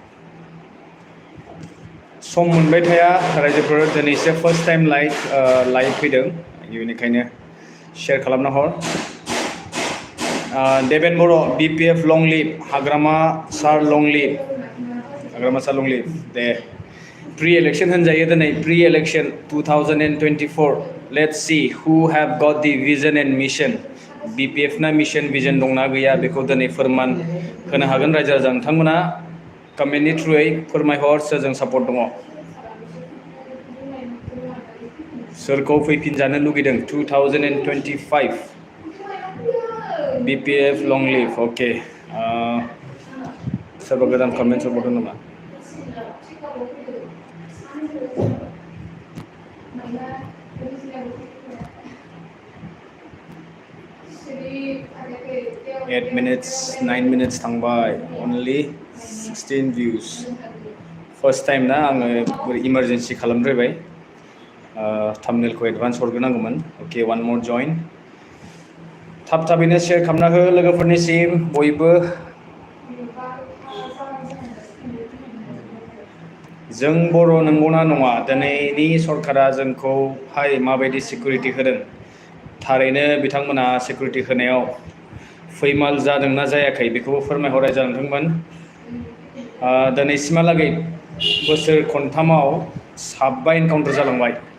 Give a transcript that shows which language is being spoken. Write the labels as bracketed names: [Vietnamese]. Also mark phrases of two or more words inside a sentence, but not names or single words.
[Bodo] सम मोनबाय थाया रायजोफोर दिनैसो [English] first time live [Bodo] फैदों बेनिखायनो शेयर खालामना हर देबेन बर' BPF [English] long live [Bodo] हाग्रामा सार [English] long live [Bodo] दे प्रि इलेक्शन होनजायो दिनै प्रि इलेक्शन 2024 [English] let's see who have got the vision and mission [Bodo] BPF ना [English] mission vision [Bodo] दंना गैया बेखौ दिनै फोरमान होनो हागोन रायजो राजा नोंथांमोना कमेन्टनि थ्रुयै फोरमायहर सोरजों सापर्ट दङ सोरखौ फैफिनजानो लुगैदों 2025 BPF [English] long live [Bodo] अके सोरबा गोदान कमेन्ट हरबावदों नामा [English] Eight minutes, 9 minutes [Bodo] थांबाय [English] only 16 views first time [Bodo] ना आङो इमारजेन्सि खालामद्रायबाय थाम्बनेलखौ एडभान्स हरग्रोनांगौमोन अके [English] one more join [Bodo] थाबैनो शेयर खालामना हो लोगोफोरनिसिम बयबो जों बर' नंगौना नङा दिनैनि सरकारा जोंखौहाय माबायदि सिकिउरिटि होदों थारैनो बिथांमोना सिकिउरिटि होनायाव फैमाल जादोंना जायाखै बेखौबो फोरमायहर रायजो नोंथांमोन दिनैसिमहालागै बोसोर खनथामाव 7 एनकाउन्टार जालांबाय